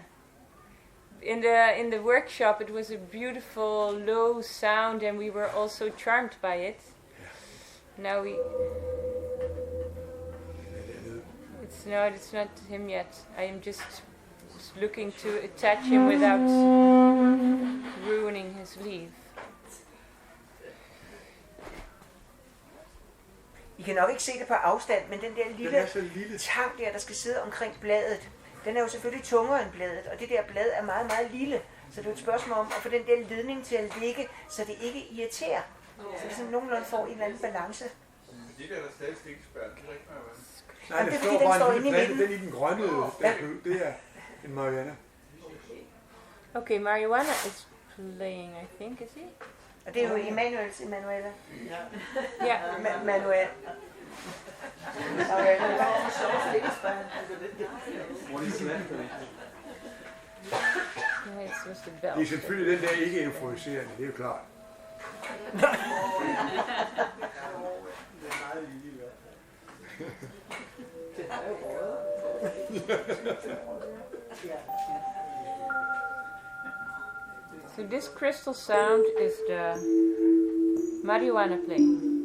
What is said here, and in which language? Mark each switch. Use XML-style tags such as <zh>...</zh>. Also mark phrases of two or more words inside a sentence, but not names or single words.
<en>In the workshop, it was a beautiful low sound, and we were also charmed by it. Now it's not him yet. I am just looking to attach him without ruining his leaf.</en> <da>I kan nok ikke se det på afstand, men den der lille tang der skal sidde omkring bladet, den er jo selvfølgelig tungere end bladet, og det der blad er meget, meget lille. Så det er et spørgsmål om at få den der ledning til at ligge, så det ikke irriterer. Så det sådan nogenlunde får en eller anden balance. Det der stadig stikkespært, det er ikke noget. Nej, det står bare en lille plante, den i den grønne, det er en marijuana.</da> <en>Okay, marijuana is playing, I think, is he?</en> <da>Og det er jo Emanuela. Ja. Manuel.</da> <en>What is that? Yeah, it's just a bell.</en> <da>Det er selvfølgelig den der ikke euforiserende, det er jo klart.</da> <en>So this crystal sound is the marijuana playing.</en>